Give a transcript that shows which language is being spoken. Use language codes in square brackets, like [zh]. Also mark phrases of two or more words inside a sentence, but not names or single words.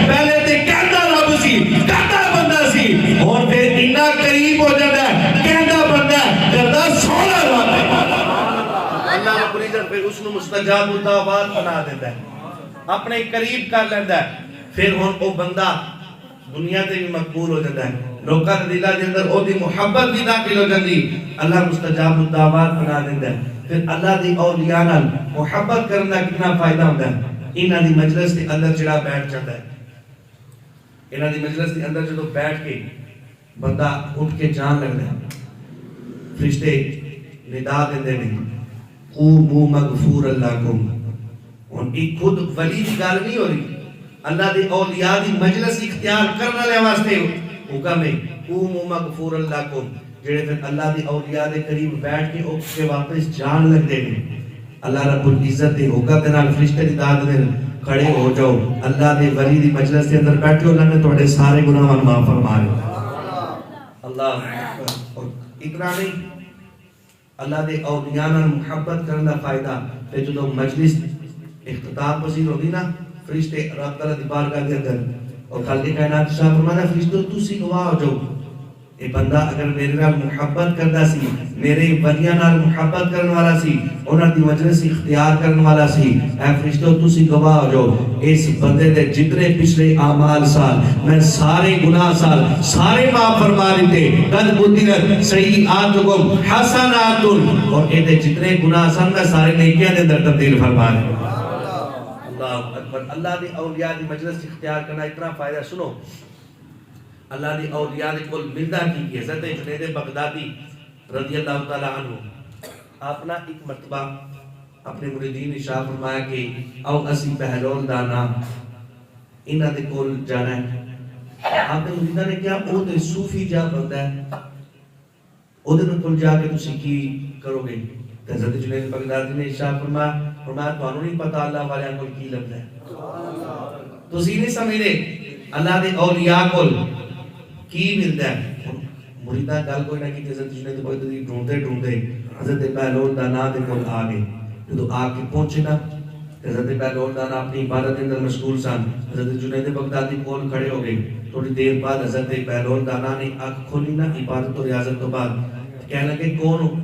[pa] پہلے تے کہتا رب سی، کرتا بندہ سی، اور پھر اتنا قریب ہو جاتا ہے، کہتا بندہ ہے، کرتا سونا رب ہے۔ [ur] اللہ رب العزت پھر اس نے مستجاب الدعوات بنا دیتا ہے، اپنے قریب کر لیتا ہے۔ [pa] پھر ہن او بندہ دنیا تے بھی مقبول ہو جاتا ہے، لوکاں دے دلاں دے اندر او دی محبت بھی داخل ہو جاتی، اللہ مستجاب الدعوات بنا دیتا ہے۔ پھر اللہ دی اولیاء نال محبت کرنا کتنا فائدہ ہوتا ہے۔ انہاں دی مجلس دے اندر جڑا بیٹھ جاتا ہے، انہاں دی مجلس دے اندر جدوں بیٹھ کے بندہ اٹھ کے جان لگتا ہے، فرشتے ندا دیندے نے [ar] قوموا مغفور لکم۔ [pa] اور ایک خود ولی دی گل نہیں ہو رہی، اللہ دے اولیاء دی مجلس اختیار کرنے والے واسطے حکم ہے [ar] قوموا مغفور لکم، [pa] جڑے پھر اللہ دی اولیاء دے قریب بیٹھ کے اٹھ کے واپس جان لگتے ہیں۔ اللہ رب العزت دے حکم دے نال فرشتے ندا دیندے نے کھڑے ہو جاؤ، اللہ دے ولی دی مجلس دے اندر بیٹھو، اللہ نے تہاڈے سارے گناہ معاف فرما لے۔ اللہ اور اتنا نہیں، اللہ دے اولیاء نال محبت کرنا فائدہ تے جدوں مجلس اختتام پذیر ہوندی نا، فرشتے رب تعالیٰ دی بارگاہ دے اندر اور خالق کائنات شاہ فرمانا فرشتو تسی گواہ ہو جاؤ، اے بندہ اگر میرے نال محبت کردا سی، میرے ولیاں نال محبت کرن والا سی، انہاں دی مجلس اختیار کرن والا سی، اے فرشتو تسی گواہ ہو جاؤ، اس بندے دے جتنے پچھلے اعمال سال میں سارے گناہ سال سارے معاف فرما دیتے، [ar] قد بدلت سیئاتکم حسنات، [pa] اور اے دے جتنے گناہ سال میں سارے نیکیاں دے اندر تبدیل فرما دے۔ [ar] اللہ اکبر۔ [pa] اللہ دی اولیاء دی مجلس اختیار کرنا اتنا فائدہ، سنو اللہ دی اولیاء دے کول ملدا کی حضرت جنید بغدادی رضی اللہ تعالی عنہ اپنا ایک مرتبہ اپنے مریدین ارشاد فرمایا کہ او اسی بہلول دانا انہاں دے کول جانا ہے۔ آپ نے مریداں نے کیا او تے صوفی جا بندہ ہے، او دے کول جا کے تسی کی کرو گے؟ حضرت جنید بغدادی نے ارشاد فرمایا تانوں نہیں پتہ اللہ والیاں کول کی لبدا ہے، تسی نہیں سمجھدے اللہ دے اولیاء کول کی ملتا ہے۔ مریداں گل کوئی نہ کی، حضرت جنید بغدادی ڈھونڈتے حضرت بہلول دانا دے کول آ گئے۔ جدو آ کے پہنچے نا، حضرت بہلول دانا اپنی عبادت کے اندر مشغول سن، حضرت جنید بغدادی کول کھڑے ہو گئے۔ تھوڑی دیر بعد حضرت بہلول دانا نے آنکھ کھولی نا عبادت و ریاضت تو بعد، کہنے لگے کون ہو؟